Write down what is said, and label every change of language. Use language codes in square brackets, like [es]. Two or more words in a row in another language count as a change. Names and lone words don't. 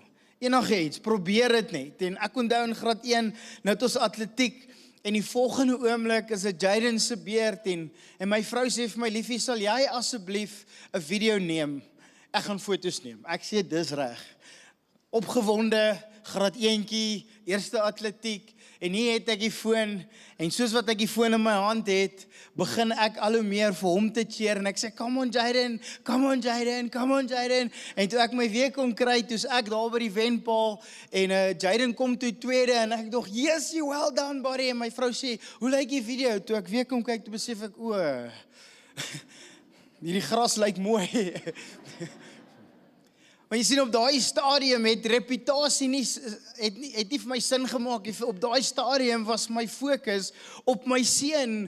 [af] Enigiets, probeer dit net. En ek onthou in graad 1, nou het ons atletiek, en die volgende oomblik is dit Jaden se beurt en my vrou sê vir my, liefie, sal jy asseblief 'n video neem? Ek gaan foto's neem. Ek sê, dis reg. Opgewonde, graad 1tjie, eerste atletiek, en hier het ek die foon, en soos wat ek die foon in my hand het, begin ek al hoe meer vir hom te cheer, en ek sê, [en] come on Jaden, [af] en toe ek my weer kon kry, toe's ek daar by die wenpaal, en Jaden kom toe tweede, en ek dog, [en] yes, you well done buddy, [af] en my vrou sê, hoe lyk die video? Toe ek weer kom kyk, toe besef ek, hierdie gras lyk mooi. Maar jy sien op daai stadium het reputasie het nie vir my sin gemaak. Op daai stadium was my fokus op my seun.